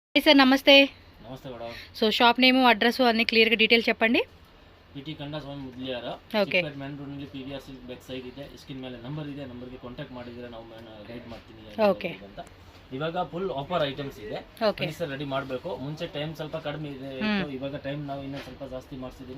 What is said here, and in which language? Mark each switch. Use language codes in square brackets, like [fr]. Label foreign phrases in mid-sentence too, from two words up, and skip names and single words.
[te] సార్ నమస్తే. నమస్తే మేడం. సో [en] shop name address [te] అన్ని క్లియర్ గా డీటెయిల్ చెప్పండి. [kn] ಪಿಟಿ ಕಂಡ ಸ್ವಾಮಿ ಮುದ್ಲಿಯಾರ ಚಿಕ್ಕಪೇಟೆ ಮೇನ್ ರೋಡ್ ನಲ್ಲಿ ಪಿವಿಆರ್ ಸಿಲ್ಕ್ [en] back side [kn] ಇದೆ. ಸ್ಕ್ರೀನ್ ಮೇಲೆ ನಂಬರ್ ಇದೆ, ನಂಬರ್ಗೆ ಕಾಂಟ್ಯಾಕ್ಟ್ ಮಾಡಿದ್ರೆ ನಾವು ಗೈಡ್ ಮಾಡ್ತೀನಿ ಅಂತ. ಇವಾಗ [en] full offer items [kn] ಇದೆ, ಸರ್ ರೆಡಿ ಮಾಡಬೇಕು. ಮುಂಚೆ ಟೈಮ್ ಸ್ವಲ್ಪ ಕಡಿಮೆ ಇದೆ, ಇವಾಗ ಟೈಮ್ ನಾವು ಇನ್ನೂ ಸ್ವಲ್ಪ ಜಾಸ್ತಿ ಮಾಡಿಸಿದ್ದೀನಿ.